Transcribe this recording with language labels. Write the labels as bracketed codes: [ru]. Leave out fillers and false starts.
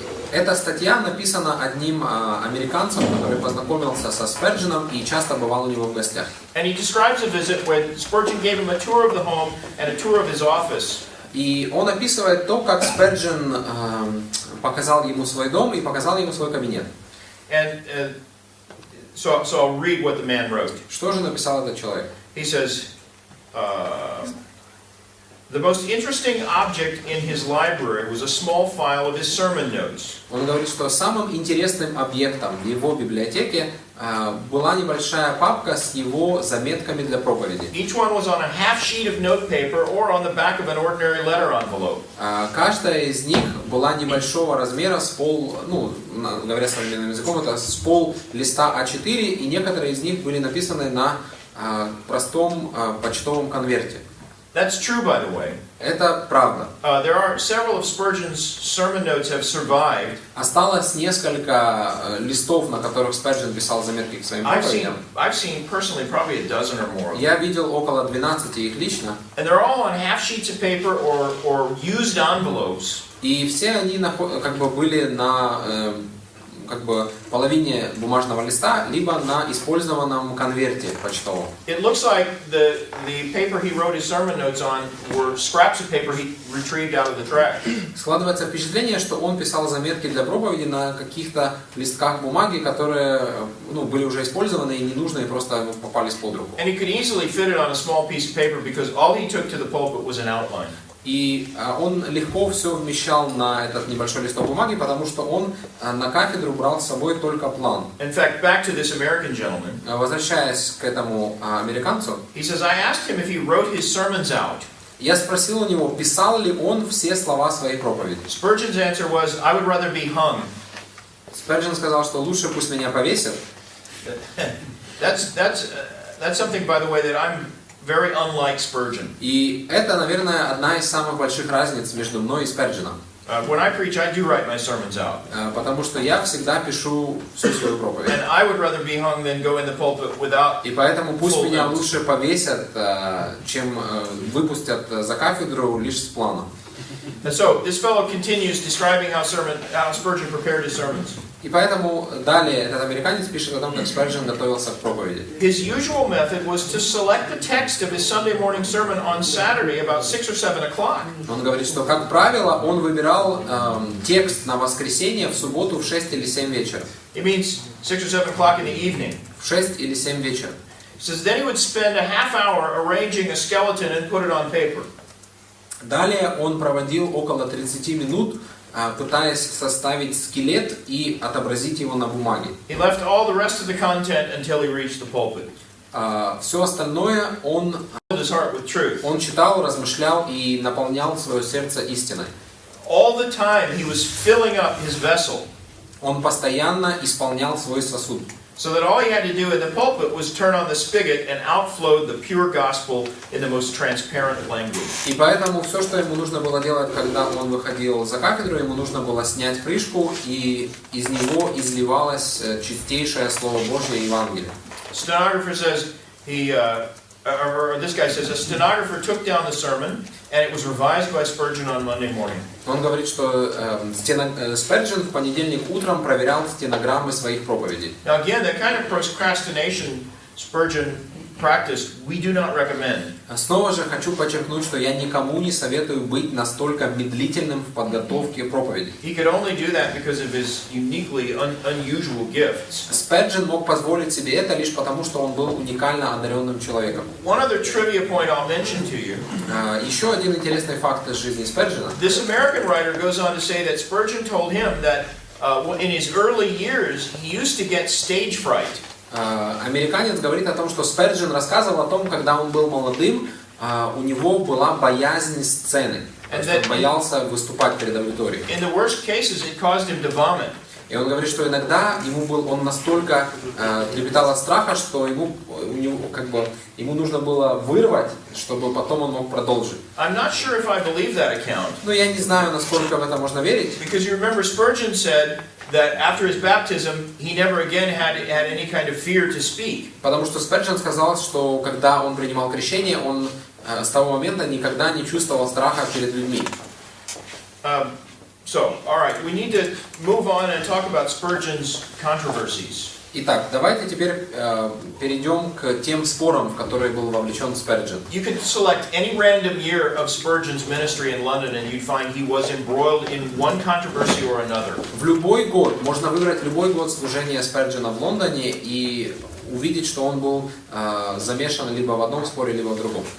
[ru] Эта статья написана одним американцем, который познакомился со Спердженом и часто бывал у него в гостях. [en] And he describes a visit when Spurgeon gave him a tour of the home and a tour of his office. [ru] И он описывает то, как Сперджен показал ему свой дом и показал ему свой кабинет. [en] And so I'll read what the man wrote. [ru] Что же написал этот человек? [en] He says, the most interesting object in his library was a small file of his sermon notes. [ru] Он говорит, что самым интересным объектом в его библиотеке была небольшая папка с его заметками для проповеди. [en] Each one was on a half sheet of note paper or on the back of an ordinary letter envelope. [ru] Каждая из них была небольшого размера, говоря современным языком, это с пол листа А4, и некоторые из них были написаны на простом почтовом конверте. [en] That's true, by the way. [ru] Это правда. [en] There are several of Spurgeon's sermon notes have survived. [ru] Осталось несколько листов, на которых Сперджен писал заметки к своим проповедям. [en] I've seen personally probably a dozen or more. [ru] Я видел около 12 их лично. [en] And they're all on half sheets of paper or used envelopes. [ru] И все они как бы были на половине бумажного листа, либо на использованном конверте почтовом. [en] It looks like the paper he wrote his sermon notes on were scraps of paper he retrieved out of the trash. [ru] Складывается впечатление, что он писал заметки для проповеди на каких-то листках бумаги, которые были уже использованы и ненужные, просто попались под руку. [en] And he could easily fit it on a small piece of paper because all he took to the pulpit was an outline. [ru] И он легко все вмещал на этот небольшой листок бумаги, потому что он на кафедру брал с собой только план. [en] In fact, back to this American gentleman. [ru] Возвращаясь к этому американцу, [en] he says, I asked him if he wrote his sermons out. [ru] Я спросил у него, писал ли он все слова своей проповеди. [en] Spurgeon's answer was, I would rather be hung. [ru] Сперджен сказал, что лучше пусть меня повесят. [en] That's something, by the way, that I'm very unlike Spurgeon. [ru] И это, наверное, одна из самых больших разниц между мной и Спердженом. [en] When I preach, I do write my sermons out. [ru] Потому что я всегда пишу всю свою проповедь. [en] And I would rather be hung than go in the pulpit without. [ru] И поэтому пусть меня лучше повесят, чем выпустят за кафедру лишь с планом. [en] And so this fellow continues describing how Spurgeon prepared his sermons. [ru] И поэтому далее этот американец пишет о том, как Сперджен готовился к проповеди. [en] His usual method was to select the text of his Sunday morning sermon on Saturday about 6 or 7 o'clock. [ru] Он говорит, что, как правило, он выбирал текст на воскресенье в субботу в 6 или 7 вечера. [en] It means 6 or 7 o'clock in the evening. [ru] В 6 или 7 вечера. [en] He says then he would spend a half hour arranging a skeleton and put it on paper. [ru] Далее он проводил около 30 минут, пытаясь составить скелет и отобразить его на бумаге. [en] He left all the rest of the content until he reached the pulpit. [ru] Все остальное он читал, размышлял и наполнял свое сердце истиной. [en] All the time he was filling up his vessel. [ru] Он постоянно исполнял свой сосуд. [en] So that all he had to do in the pulpit was turn on the spigot and outflowed the pure gospel in the most transparent language. [ru] И поэтому все, что ему нужно было делать, когда он выходил за кафедру, ему нужно было снять крышку, и из него изливалось чистейшее Слово Божье Евангелие. [en] Stenographer says this guy says a stenographer took down the sermon and it was revised by Spurgeon on Monday morning. [ru] Он говорит, что Сперджен в понедельник утром проверял стенограммы своих проповедей. [en] Now again, the kind of procrastination Spurgeon practiced, we do not recommend. [ru] Снова же хочу подчеркнуть, что я никому не советую быть настолько медлительным в подготовке проповеди. [en] He could only do that because of his uniquely unusual gifts. [ru] Сперджен мог позволить себе это лишь потому, что он был уникально одаренным человеком. [en] One other trivia point I'll mention to you. [ru] Еще один интересный факт из жизни Сперджена. [en] This American writer goes on to say that Spurgeon told him that in his early years he used to get stage fright. [ru] Американец говорит о том, что Сперджен рассказывал о том, когда он был молодым, у него была боязнь сцены. Он боялся выступать перед аудиторией. [en] In the worst cases, it caused him to vomit. [ru] И он говорит, что иногда он настолько трепетал от страха, что ему нужно было вырвать, чтобы потом он мог продолжить. [en] I'm not sure if I believe that account. [ru] Но я не знаю, насколько в это можно верить. [en] Because you remember Spurgeon said that after his baptism, he never again had any kind of fear to speak. [ru] Потому что Сперджен сказал, что когда он принимал крещение, он с того момента никогда не чувствовал страха перед людьми. [en] So, all right, we need to move on and talk about Spurgeon's controversies. [ru] Итак, давайте теперь перейдем к тем спорам, в которые был вовлечен Сперджен. [en] You could select any random year of Spurgeon's ministry in London and you'd find he was embroiled in one controversy or another. [ru] В любой год, можно выбрать любой год служения Сперджена в Лондоне и увидеть, что он был замешан либо в одном споре, либо в другом.